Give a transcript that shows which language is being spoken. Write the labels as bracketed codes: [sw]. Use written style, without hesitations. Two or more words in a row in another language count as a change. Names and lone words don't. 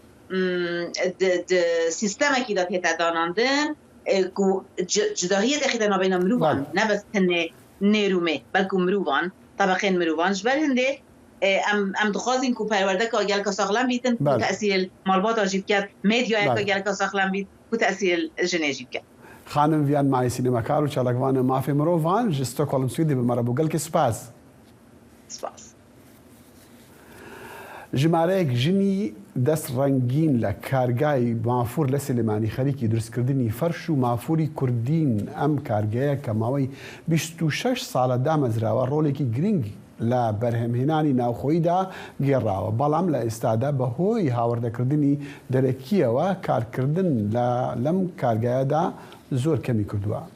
[ku] سیستەمێکی دا تێتە داناندن جداهیە دەخیتە نابێنە مرۆڤان نەبەس تەنێ نێرومێ بەلکو مرۆڤان طبقەن مرۆڤان ژبەر هەندێ ئەم دخوازین کو پەروەردەکە گەلکە ساغلام بیتن و تەسیل ماڵباتە ژی بکات مێدیایەکە گەلکە ساغلام بیت و تەسیل ژنێژی بکات خانم ڤیان مای سینەماکار و چالاکوانە مافی مرۆڤان ji Stockholm Swêdê bi me re bû gelkî spas. [ckb] ژمارەیەک ژنی دەست ڕەنگین لە کارگای مافور لە سلێمانی خەریکی دروستکردنی فەرش و مافوری کوردین ئەم کارگەیە کە ماوەی 26 ساڵە دامەزراوە ڕۆڵێکی گرنگ لە بەرهەمهێنانی ناوخۆییدا گێڕاوە بەڵام لە ئێستادا بەهۆی هاوردەکردنی دەرەکیەوە کارکردن لەم کارگایەدا زۆر کەمی کردووە.